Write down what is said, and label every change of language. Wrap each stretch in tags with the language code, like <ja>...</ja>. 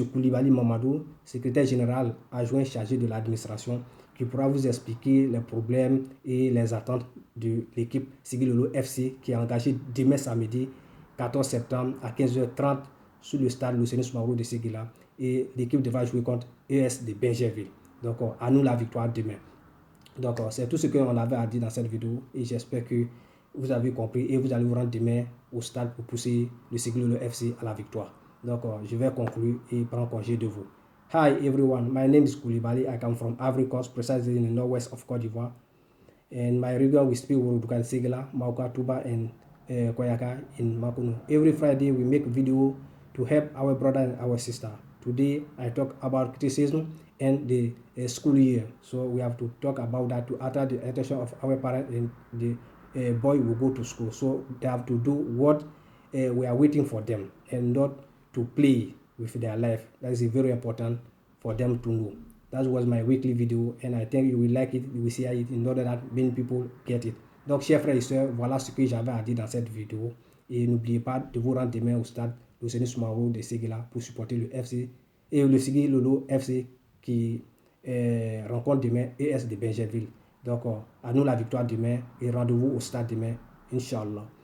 <fr>Koulibaly Mamadou, secrétaire général adjoint chargé de l'administration, qui pourra vous expliquer les problèmes et les attentes de l'équipe Sigilolo FC qui est engagée demain samedi 14 septembre à 15h30 sur le stade Loseni Soumaoro de Séguéla et l'équipe devra jouer contre ES de Benjerville. Donc, à nous la victoire demain. Donc, c'est tout ce qu'on avait à dire dans cette vidéo et j'espère que vous avez compris et vous allez vous rendre demain au stade pour pousser le Sigilolo FC à la victoire. Donc, je vais conclure et prendre congé de vous.</fr> <en>Hi everyone, my name is Koulibaly. I come from Ivory Coast, precisely in the northwest of Cote d'Ivoire. And my region we speak Wurudukan Séguéla, Mauka, Touba, and Koyaka in Makuno. Every Friday we make video to help our brother and our sister. Today I talk about criticism and the school year. So we have to talk about that to attract the attention of our parents and the boy will go to school. So they have to do what we are waiting for them and not to play with their life. That is very important for them to know. That was my weekly video and I think you will like it, you will see it in order that many people get it.</en> <fr>Donc, chers frères et sœurs, voilà ce que j'avais à dire dans cette vidéo. Et n'oubliez pas de vous rendre demain au stade Loseni Soumaoro de Séguéla pour supporter le FC et le Sigilolo FC qui rencontre demain ES de Benjerville. Donc, à nous la victoire demain et rendez-vous au stade demain, Inch'Allah.</fr>